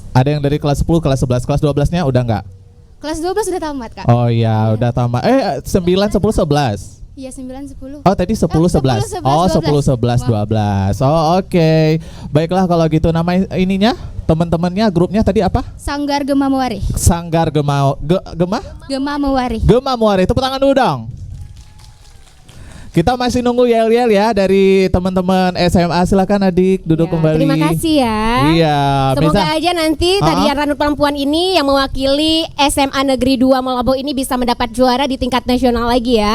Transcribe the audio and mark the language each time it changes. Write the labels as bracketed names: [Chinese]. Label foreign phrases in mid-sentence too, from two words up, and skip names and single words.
[Indonesian] Ada yang dari kelas 10, kelas 11, kelas 12-nya udah nggak? Kelas 12 udah tamat, Kak. Oh iya, udah tambah. 9, 10, 11. Iya, 9, 10. Oh tadi 10, 11. 10, 11, Oh 10, 12. 11, 12. Oh oke. Baiklah kalau gitu, nama ininya, teman-temannya, grupnya tadi apa? Sanggar Gema Meware. Sanggar Gema Gema Meware. Gema Muari. Tepuk tangan dulu dong. Kita masih nunggu yel-yel ya dari teman-teman SMA. Silakan adik duduk Ya, kembali. terima kasih ya. Iya, Semoga Meza. aja nanti tarian Ranut Perempuan ini yang mewakili SMA Negeri 2 Malabo ini bisa mendapat juara di tingkat nasional lagi ya.